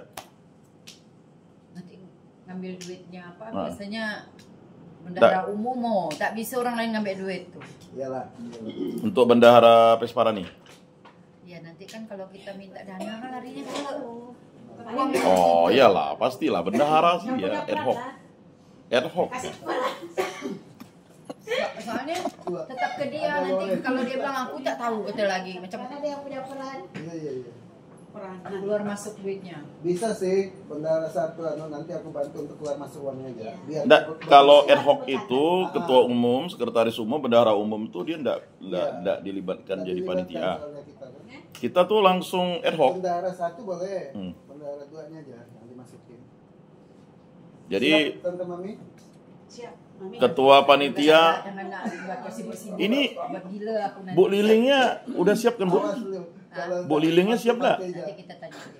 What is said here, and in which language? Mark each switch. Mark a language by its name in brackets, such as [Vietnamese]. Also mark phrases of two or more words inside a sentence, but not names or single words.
[Indonesian] Nanti ngambil duitnya apa? Biasanya bendahara umum tak bisa orang lain ngambil duit tuh. Iyalah. Untuk bendahara Pesparani. Ya nanti kan kalau kita minta dana kan larinya ke Oh iyalah, pastilah bendahara sih ya [Latin] ad hoc. [Indonesian] Soalnya tetap ke dia nanti kalau dia bilang aku tak tahu betul lagi macam Karena dia punya peran. Iya. Peran. Keluar masuk duitnya. Bisa sih bendahara 1 nanti aku bantu untuk keluar masuk uangnya aja. Biar Kalau [Latin] ad hoc [Indonesian] itu ketua umum, sekretaris umum, bendahara umum itu dia enggak dilibatkan jadi panitia. Kita tuh langsung [Latin] ad hoc. [Indonesian] Bendahara 1 boleh. Bendahara 2-nya aja yang dimasukin. Jadi siap, Tante Mami? Siap. Mami. Ketua panitia ini Bu Lilingnya udah siap kan Bu? Bu Lilingnya siap enggak? Nanti kita tanya dia.